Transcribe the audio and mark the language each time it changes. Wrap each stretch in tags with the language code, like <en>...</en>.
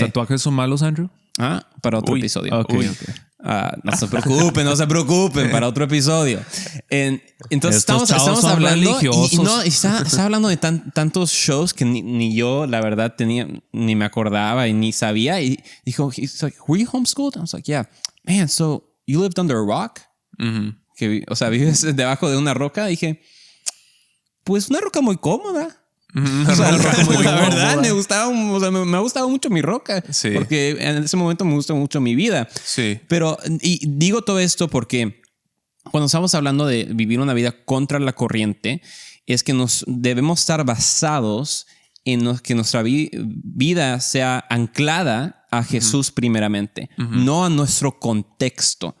<es>¿Los tatuajes son malos, Andrew? Para otro episodio. Okay. No se preocupen, para otro episodio. Entonces estamos hablando y estaba hablando de tantos shows que ni yo, la verdad, ni me acordaba y ni sabía. Y dijo,</es> <en>he's like, were you homeschooled? I was like, yeah. Man, so you lived under a rock?</en> <es>O sea, vives debajo de una roca. Dije, pues una roca muy cómoda. O sea, la verdad me ha gustado mucho mi roca. Sí. Porque en ese momento me gustó mucho mi vida. Sí. Pero, y digo todo esto porque cuando estamos hablando de vivir una vida contra la corriente, es que nos debemos estar basados en que nuestra vida sea anclada a Jesús primeramente, no a nuestro contexto.</es>